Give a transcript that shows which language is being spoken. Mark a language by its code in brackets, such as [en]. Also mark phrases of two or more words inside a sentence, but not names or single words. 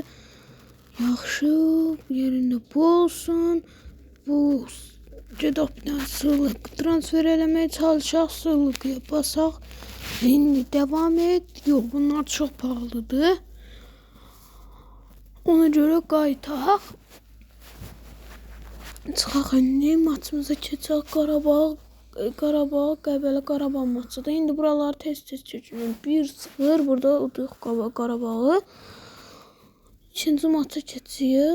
[az] Yaxşı, yerinde bu olsun. Bu Cedop'dan Sılık transfer eləməyə çalışaq. Sılıkı basaq. [tr] Şimdi devam et. Yok, bunlar çok pahalıdır. [az] Ona göre qayıtaq. Çıxaq indi maçımıza keçək. Qarabağ, Qəbələ Qarabağ maçıdır. İndi buraları tez-tez keçirik. 1-0 burada uduyuq Qarabağı. İkinci maça keçirik.